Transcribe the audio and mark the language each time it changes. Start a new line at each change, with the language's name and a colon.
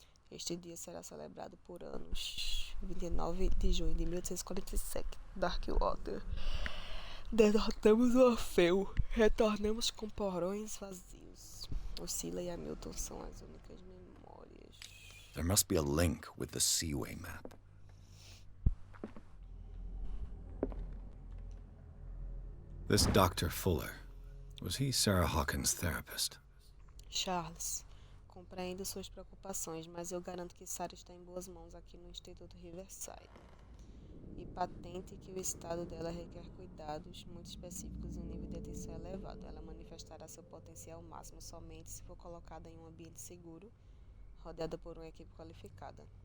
Portuguese: Este dia será celebrado por anos. 29 de junho de 1847. Darkwater. Derrotamos o Orfeu. Retornamos com porões vazios. Oscila e Hamilton são as únicas memórias.
English: There must be a link with the Seaway map. This Dr. Fuller, was he Sarah Hawkins' therapist?
Portuguese: Charles, compreendo suas preocupações, mas eu garanto que Sarah está em boas mãos aqui no Instituto Riverside. E patente que o estado dela requer cuidados muito específicos e um nível de atenção elevado. Ela manifestará seu potencial máximo somente se for colocada em um ambiente seguro, rodeada por uma equipe qualificada.